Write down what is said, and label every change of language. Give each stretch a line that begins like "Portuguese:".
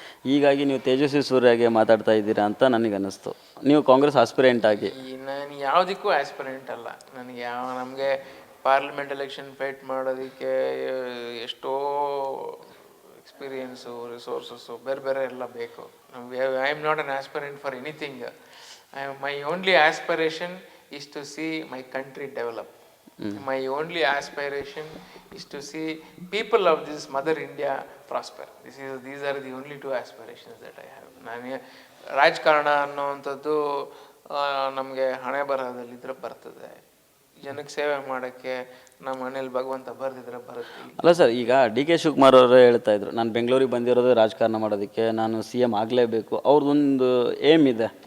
Kannada: ಹೀಗಾಗಿ ನೀವು ತೇಜಸ್ವಿ ಸೂರ್ಯಗೆ ಮಾತಾಡ್ತಾ ಇದ್ದೀರಾ ಅಂತ ನನಗೆ ಅನ್ನಿಸ್ತು. ನೀವು ಕಾಂಗ್ರೆಸ್ ಆಸ್ಪಿರೆಂಟ್ ಆಗಿ. ನಾನು ಯಾವುದಕ್ಕೂ ಆಸ್ಪಿರೆಂಟ್ ಅಲ್ಲ. ನಮಗೆ ಪಾರ್ಲಿಮೆಂಟ್ ಎಲೆಕ್ಷನ್ ಫೈಟ್ ಮಾಡೋದಕ್ಕೆ ಎಷ್ಟೋ ಎಕ್ಸ್ಪೀರಿಯನ್ಸು, ರಿಸೋರ್ಸಸ್ಸು ಬೇರೆ ಬೇರೆ ಎಲ್ಲ ಬೇಕು.
English: I am not an aspirant for anything. My only aspiration is to see my country develop. My only aspiration is to see people of this mother India prosper. These are the only 2 aspirations that I have.
Kannada: ನಾನು ರಾಜಕಾರಣ ಅನ್ನೋವಂಥದ್ದು ನಮಗೆ ಹಣೆ ಬರಹದಲ್ಲಿದ್ದರೆ ಬರ್ತದೆ. ಜನಕ್ಕೆ ಸೇವೆ ಮಾಡೋಕ್ಕೆ ನಮ್ಮ ಮನೇಲಿ ಭಗವಂತ ಬರೆದಿದ್ರೆ ಬರುತ್ತೆ. ಅಲ್ಲ ಸರ್, ಈಗ ಡಿ ಕೆ ಶಿವಕುಮಾರ್ ಅವರು ಹೇಳ್ತಾ ಇದ್ರು, ನಾನು ಬೆಂಗಳೂರಿಗೆ ಬಂದಿರೋದು ರಾಜಕಾರಣ ಮಾಡೋದಕ್ಕೆ, ನಾನು CM ಆಗಲೇಬೇಕು. ಅವ್ರದ್ದೊಂದು ಏಮ್ ಇದೆ,